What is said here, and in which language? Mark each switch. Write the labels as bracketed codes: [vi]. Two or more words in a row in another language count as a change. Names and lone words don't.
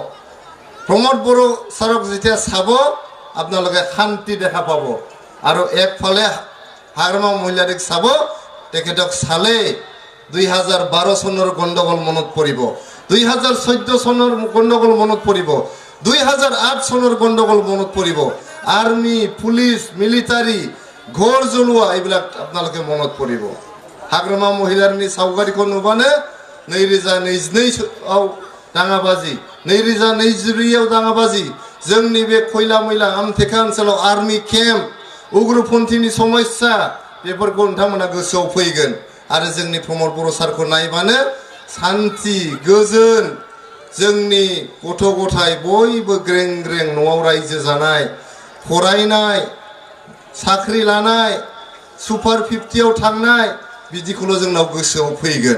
[as] প্ৰমোদ বড়ো স্যাৰক যেতিয়া চাব আপোনালোকে শান্তি দেখা পাব, আৰু একফালে হাগ্ৰামা মহিলাৰিক চাব, তেখেতক চালে 2012 চনৰ গণ্ডগোল মনত পৰিব, 2014 চনৰ গণ্ডগোল মনত পৰিব, 2008 চনৰ গণ্ডগোল মনত পৰিব। আৰ্মি, পুলিচ, মিলিটাৰী, ঘৰ জ্বলোৱা এইবিলাক আপোনালোকে মনত পৰিব। [brx] हाग्रामा महिलारनि साओगारीखन नुबाने 2022 दाङाबाजि, 2022 दाङाबाजि जोंनि बे खयला मैला आमथेखा ओनसोलाव आर्मी केम्प, उग्रपन्थीनि समस्या बेफोरखौ नोंथांमोना गोसोआव फैगोन। आरो जोंनि प्रमोद बड़ो सारखौ नायबानो शान्ति, गोजोन, जोंनि गथ' गथाय बयबो ग्रें ग्रें न'आव रायजो जानाय, फरायनाय, साख्रि लानाय, सुपार 50आव थांनाय बिदिखौल' जोंनाव गोसोआव फैगोन।